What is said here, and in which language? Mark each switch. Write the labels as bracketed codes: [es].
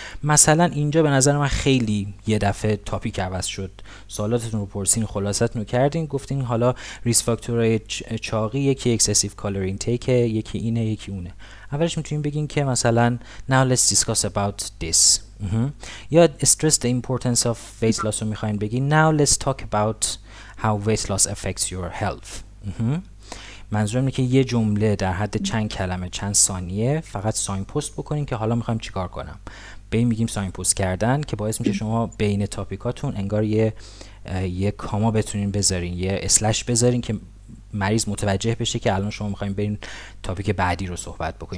[fa] مثلا اینجا به نظر من خیلی یه دفعه تاپیک عوض شد. سوالاتتون رو پرسین، خلاصتون رو کردین، گفتین حالا ریسک فاکتورهای چاقی یکی اکسسیو کالری اینتیک، یکی اینه یکی اونه. اولش میتونیم بگین که مثلا [en] now let's discuss about this. یا stress the importance of weight loss [fa] رو میخواین بگین [en] now let's talk about how weight loss affects your health. [fa] منظورم اینه که یه جمله در حد چند کلمه چند ثانیه فقط ساین پست بکنین که حالا میخوایم چیکار کنم. به این میگیم ساین پست کردن، که باعث میشه شما بین تاپیکاتون انگار یه کاما بتونین بذارین، یه اسلش بذارین که مریض متوجه بشه که الان شما میخواین برین تاپیک بعدی رو صحبت بکنین.